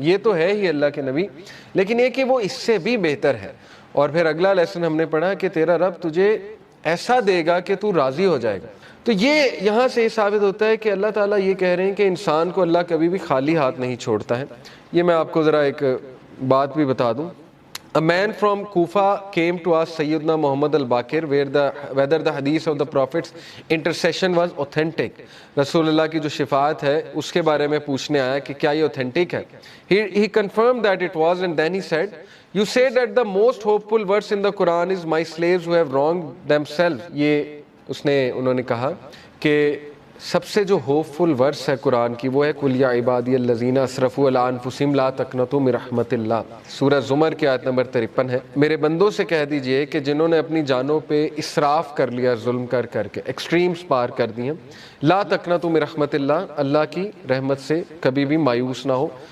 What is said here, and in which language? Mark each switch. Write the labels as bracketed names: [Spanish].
[Urdu] یہ تو ہے ہی اللہ کے نبی، لیکن یہ کہ وہ اس سے بھی بہتر ہے. اور پھر اگلا لیسن ہم نے پڑھا کہ تیرا رب تجھے ایسا دے گا کہ تو راضی ہو جائے گا. تو یہ یہاں سے یہ ثابت ہوتا ہے کہ اللہ تعالیٰ یہ کہہ رہے ہیں کہ انسان کو اللہ کبھی بھی خالی ہاتھ نہیں چھوڑتا ہے. یہ میں آپ کو ذرا ایک بات بھی بتا دوں. [English] A man from Kufa came to ask Sayyidina Muhammad al-Baqir whether the hadith of the Prophet's intercession was authentic. [Urdu] رسول اللہ کی جو شفاعت ہے اس کے بارے میں پوچھنے آیا کہ کیا یہ authentic ہے. [English] He confirmed that it was, and then he said, you say that the most hopeful verse in the Quran is my slaves who have wronged themselves. [Urdu] یہ انہوں نے کہا کہ سب سے جو ہوپ فل ورس ہے قرآن کی وہ ہے [Arabic] قل یا عبادی الذین اسرفوا علی انفسہم لا تقنطوا من رحمت اللہ، [Urdu] سورہ زمر کی آیت نمبر 53 ہے۔ میرے بندوں سے کہہ دیجئے کہ جنہوں نے اپنی جانوں پہ اسراف کر لیا، ظلم کر کر کے ایکسٹریمز پار کر دی ہیں، [Arabic] لا تقنطوا من رحمت اللہ، [Urdu] اللہ کی رحمت سے کبھی بھی مایوس نہ ہو،